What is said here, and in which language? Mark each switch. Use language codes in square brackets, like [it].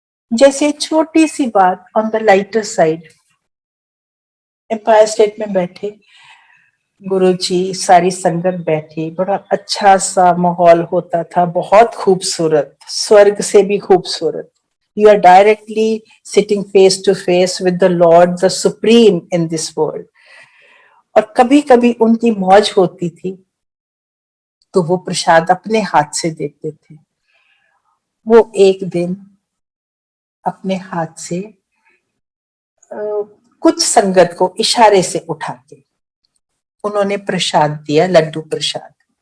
[hi] जैसे छोटी सी बात [en] on the lighter side, [hi] empire state में बैठे गुरुजी, सारी संगत बैठी, बड़ा अच्छा सा माहौल होता था, बहुत खूबसूरत, स्वर्ग से भी खूबसूरत. [en] You are directly sitting face to face with the Lord, the Supreme in this world. [hi] और कभी कभी उनकी मौज होती थी तो वो प्रसाद अपने हाथ से देते थे. वो एक दिन अपने हाथ से कुछ संगत को इशारे से उठा के उन्होंने प्रसाद दिया, लड्डू प्रसाद.